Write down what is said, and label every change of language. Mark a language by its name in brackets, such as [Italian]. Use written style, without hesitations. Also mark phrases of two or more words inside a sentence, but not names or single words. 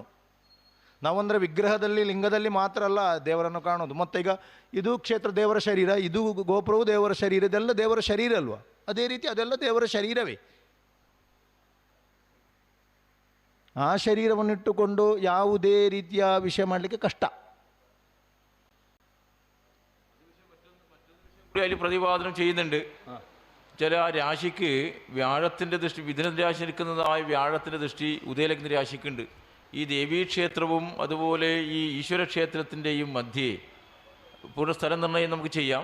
[Kannada] ನಾವಂದರೆ ವಿಗ್ರಹದಲ್ಲಿ ಲಿಂಗದಲ್ಲಿ ಮಾತ್ರ ಅಲ್ಲ ದೇವರನ್ನು ಕಾಣೋದು. ಮತ್ತು ಈಗ ಇದು ಕ್ಷೇತ್ರ ದೇವರ ಶರೀರ, ಇದು ಗೋಪುರವು ದೇವರ ಶರೀರ, ಇದೆಲ್ಲ ದೇವರ ಶರೀರ ಅಲ್ವಾ? ಅದೇ ರೀತಿ ಅದೆಲ್ಲ ದೇವರ ಶರೀರವೇ. ಆ ಶರೀರವನ್ನಿಟ್ಟುಕೊಂಡು ಯಾವುದೇ ರೀತಿಯ ವಿಷಯ ಮಾಡಲಿಕ್ಕೆ ಕಷ್ಟ. [Malayalam] അതിൽ പ്രതിപാദനം ചെയ്യുന്നുണ്ട്. ചില രാശിക്ക് വ്യാഴത്തിൻ്റെ ദൃഷ്ടി, മിഥുന രാശി നിൽക്കുന്നതായ വ്യാഴത്തിൻ്റെ ദൃഷ്ടി ഉദയലഗ്ന രാശിക്കുണ്ട്. ഈ ദേവീക്ഷേത്രവും അതുപോലെ ഈ ഈശ്വരക്ഷേത്രത്തിൻ്റെയും മധ്യേ പൂർണ്ണ സ്ഥലം നിർണ്ണയം നമുക്ക് ചെയ്യാം.